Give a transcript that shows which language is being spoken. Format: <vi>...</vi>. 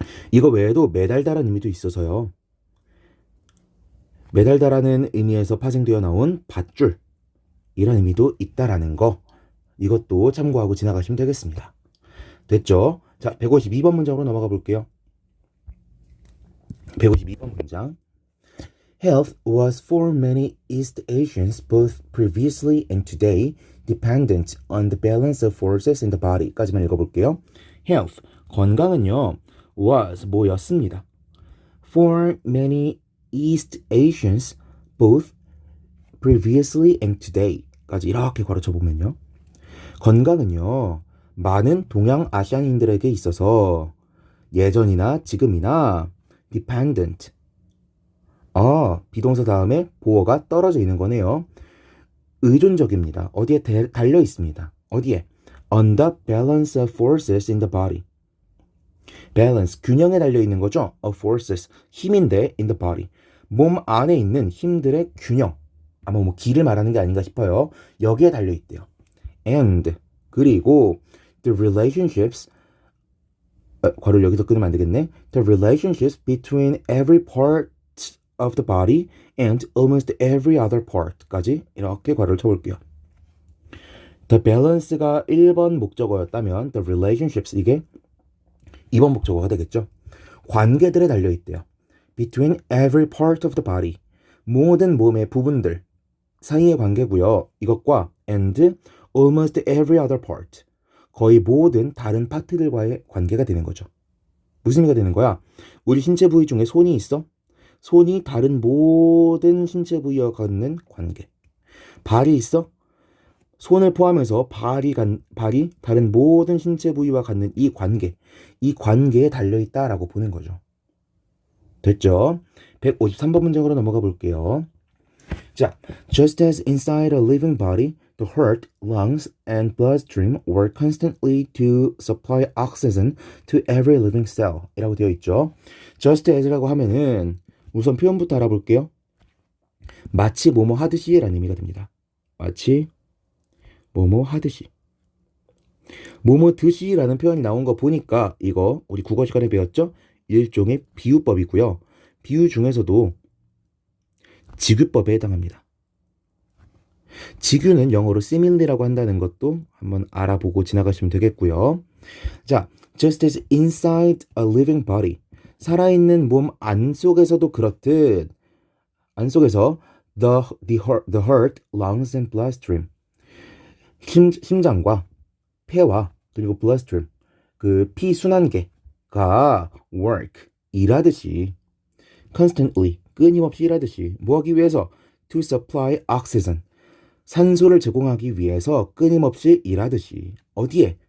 <ko>이거 외에도 매달다라는 의미도 있어서요. 매달다라는 의미에서 파생되어 나온 밧줄 이런 의미도 있다라는 거 이것도 참고하고 지나가시면 되겠습니다. 됐죠? 자, 152번 문장으로 넘어가 볼게요. 152번 문장.</ko> <en>Health was for many East Asians both previously and today dependent on the balance of forces in the body</en> <ko>까지만 읽어볼게요. Health, 건강은요 was 뭐였습니다.</ko> <en>For many East Asians both previously and today</en> <ko>까지 이렇게 가르쳐보면요. 건강은요 많은 동양아시아인들에게 있어서 예전이나 지금이나 dependent 비동사 다음에 보어가 떨어져 있는 거네요. 의존적입니다. 어디에 달려 있습니다. 어디에?</ko> <en>On the balance of forces in the body.</en> <ko>balance, 균형에 달려 있는 거죠. of forces, 힘인데 in the body. 몸 안에 있는 힘들의 균형. 아마 뭐 기를 말하는 게 아닌가 싶어요. 여기에 달려 있대요. and 그리고 the relationships 괄호를 여기서 끊으면 안 되겠네.</ko> <en>The relationships between every part of the body and almost every other part까지</en> <ko>이렇게 괄호를 쳐볼게요. The balance가 1번 목적어였다면 the relationships 이게 2번 목적어가 되겠죠. 관계들에 달려있대요.</ko> <en>Between every part of the body</en> <ko>모든 몸의 부분들 사이의 관계고요. 이것과 and almost every other part 거의 모든 다른 파트들과의 관계가 되는 거죠. 무슨 의미가 되는 거야? 우리 신체 부위 중에 손이 있어? 손이 다른 모든 신체 부위와 갖는 관계. 발이 있어? 손을 포함해서 발이 다른 모든 신체 부위와 갖는 이 관계에 달려있다라고 보는 거죠. 됐죠? 153번 문장으로 넘어가 볼게요.</ko> <en>자, just as inside a living body, the heart, lungs, and bloodstream work constantly to supply oxygen to every living cell</en> <ko>이라고 되어 있죠.</ko> <en>just as</en> <ko>라고 하면은 우선 표현부터 알아볼게요. 마치 뭐뭐 하듯이 라는 의미가 됩니다. 마치 뭐뭐 하듯이. 뭐뭐 듯이라는 표현이 나온 거 보니까 이거 우리 국어 시간에 배웠죠? 일종의 비유법이고요. 비유 중에서도 직유법에 해당합니다. 직유는 영어로 similar라고 한다는 것도 한번 알아보고 지나가시면 되겠고요.</ko> <en>자, just as inside a living body.</en> <ko>살아있는 몸 안속에서도 그렇듯 안속에서 the heart, lungs and bloodstream. 심장과 폐와 그리고 bloodstream, 그 피순환계가 work, 일하듯이 constantly, 끊임없이 일하듯이 뭐 하기 위해서 to supply oxygen, 산소를 제공하기 위해서 끊임없이 일하듯이 어디에?</ko>